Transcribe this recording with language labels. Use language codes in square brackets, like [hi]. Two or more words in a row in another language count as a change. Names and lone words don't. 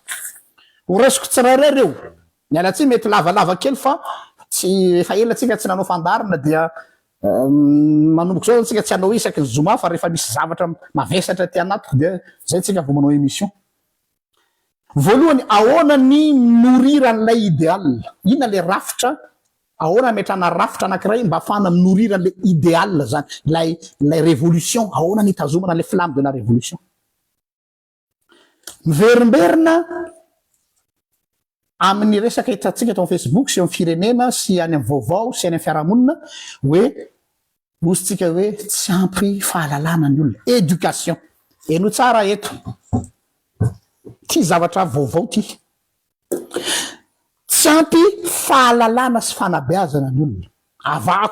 [mg] Horesiko tsirairay reo. Miala tsy mety lavalava kely fa tsy efa ela tsika tsy nanao fandarina dia manomboko zao tsika tsy hanao isaky ny zoma fa rehefa misy zavatra mavesatra ty anatiko dia zay tsika vao manao émission. Voalohany, ahoana ny nourrir an'ilay idéal. Ina le rafitra, ahoana metrana rafitra anankiray mba afahana nourrir an'le idéal zany, lay révolution, ahoana ny tazomana le [fr] flamme de la révolution. [mg] Miverimberina amin'ny resaka hitatsika eto amin'ny Facebook sy amin'ny firenena sy any amin'ny vaovao sy any amin'ny fiarahamonina hoe ozytsika hoe tsy ampy fahalalana ny olona, éducation. Eno tsara eto ty zavatra vaovao ty, tsy ampy fahalalana sy fanabeazana ny olona.